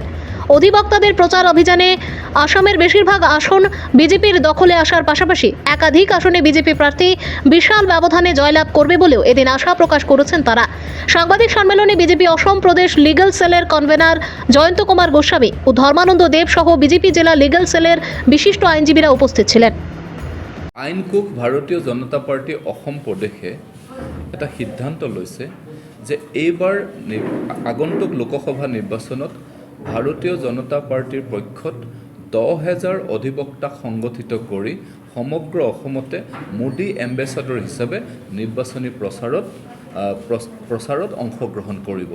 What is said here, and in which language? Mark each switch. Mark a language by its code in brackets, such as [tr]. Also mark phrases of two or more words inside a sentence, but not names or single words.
[bn] অধিবক্তাদের প্রচার অভিযানে আসামের বেশিরভাগ আসন বিজেপির দখলে আসার পাশাপাশি একাধিক আসনে বিজেপি প্রার্থী বিশাল ব্যবধানে জয়লাভ করবে বলেও এদিন আশা প্রকাশ করেছেন তারা। সাংবাদিক সম্মেলনে বিজেপি অসম প্রদেশ [en] legal cell convener [bn] জয়ন্ত কুমার গোস্বামী ও ধর্মানন্দ দেব সহ বিজেপি জেলা [en] legal cell [bn] বিশিষ্ট আইনজীবীরা উপস্থিত ছিলেন। [as] আইনকুশ ভাৰতীয় জনতা পাৰ্টি অসম প্ৰদেশে এটা সিদ্ধান্ত লৈছে যে এইবাৰ আগন্তুক লোকসভা নিৰ্বাচনত ভাৰতীয় জনতা পাৰ্টিৰ পক্ষত 10,000 অধিবক্তা সংগঠিত কৰি সমগ্ৰ অসমতে মোদী এম্বেচাডৰ হিচাপে নিৰ্বাচনী প্ৰচাৰত অংশগ্ৰহণ কৰিব।